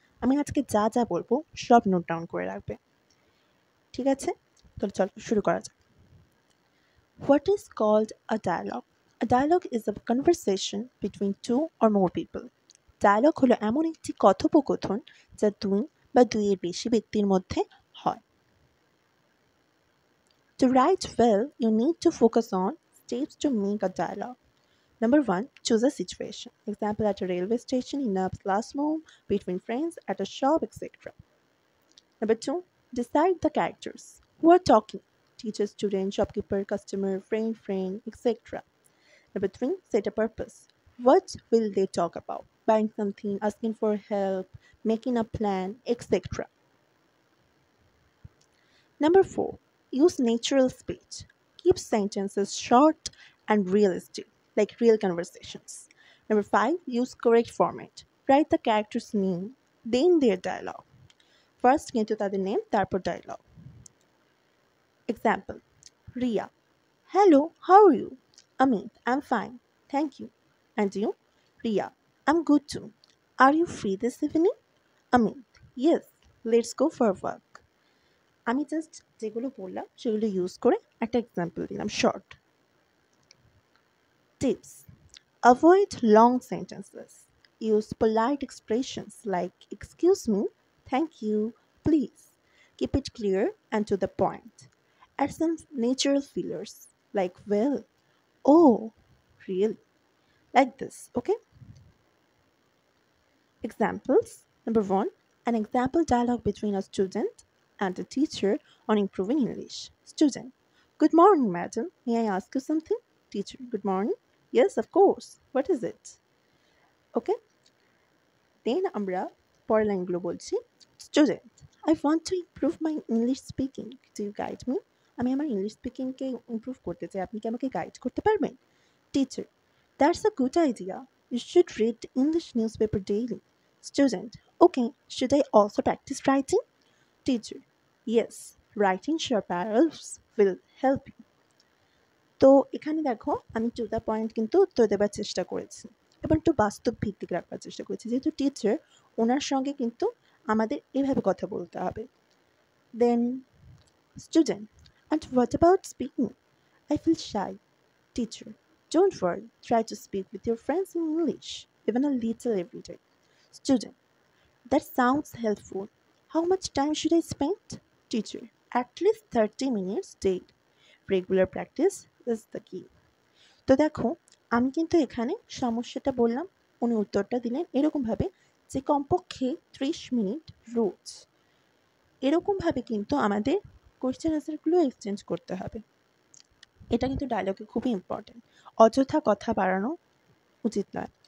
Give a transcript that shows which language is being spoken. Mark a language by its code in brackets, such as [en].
[bn] আমি আজকে যা যা বলবো সব নোট ডাউন করে রাখবে, ঠিক আছে? তাহলে চলো শুরু করা যাক। [en] What is called a dialogue? A dialogue is a conversation between two or more people. [bn] Dialogue হলো এমন একটি কথোপকথন যা দুই বা দুইয়ের বেশি ব্যক্তির মধ্যে হয়। [en] To write well, you need to focus on steps to make a dialogue. Number one, choose a situation. Example, at a railway station, in a classroom, between friends, at a shop, etc. Number two, decide the characters. Who are talking? Teacher, student, shopkeeper, customer, friend, etc. Number three, set a purpose. What will they talk about? Buying something, asking for help, making a plan, etc. Number four, use natural speech. Keep sentences short and realistic, like real conversations. Number five, use correct format. Write the character's name, then their dialogue. [bn] First কিন্তু তাদের name, তারপর dialogue. [en] Example, Ria. Hello, how are you? Amit, I'm fine. Thank you. And you? Ria, I'm good too. Are you free this evening? Amit, yes, let's go for a walk. [bn] আমি just যেগুলো বললাম সেগুলো use করে একটা example দিলাম short. [en] Tips: avoid long sentences. Use polite expressions like excuse me, thank you, please. Keep it clear and to the point. Add some natural fillers like well, oh, really, like this, okay? Examples. Number one, an example dialogue between a student and a teacher on improving English. Student: Good morning, madam. May I ask you something? Teacher: Good morning. Yes, of course. What is it? Okay. [bn] Then আমরা পরের লাইনগুলো বলছি। [en] Student: I want to improve my English speaking. Do you guide me? [bn] আমি আমার English স্পিকিংকে improve করতে চাই, আপনি কি আমাকে গাইড করতে পারবেন? [en] Teacher: That's a good idea. You should read the English newspaper daily. Student: Okay, should I also practice writing? Teacher: Yes, writing short paragraphs will help you. [bn] তো এখানে দেখো আমি টু দ্য পয়েন্ট কিন্তু উত্তর দেবার চেষ্টা করেছি, এবার একটু বাস্তব ভিত্তিক রাখবার চেষ্টা করেছি, যেহেতু টিচার ওনার সঙ্গে কিন্তু আমাদের এভাবে কথা বলতে হবে। [en] Then student: And what about speaking? I feel shy. Teacher: Don't worry, try to speak with your friends in English, even a little every day. Student: That sounds helpful. How much time should I spend? Teacher: At least 30 minutes daily. Regular practice is the key. [bn] তো দেখো আমি কিন্তু এখানে সমস্যাটা বললাম, উনি উত্তরটা দিলেন এরকমভাবে যে কমপক্ষে 30 মিনিট রোজ, এরকমভাবে কিন্তু আমাদের কোয়েশ্চেন আনসারগুলো এক্সচেঞ্জ করতে হবে। এটা কিন্তু ডায়লগে খুবই ইম্পর্টেন্ট। অযথা কথা বাড়ানো উচিত নয়।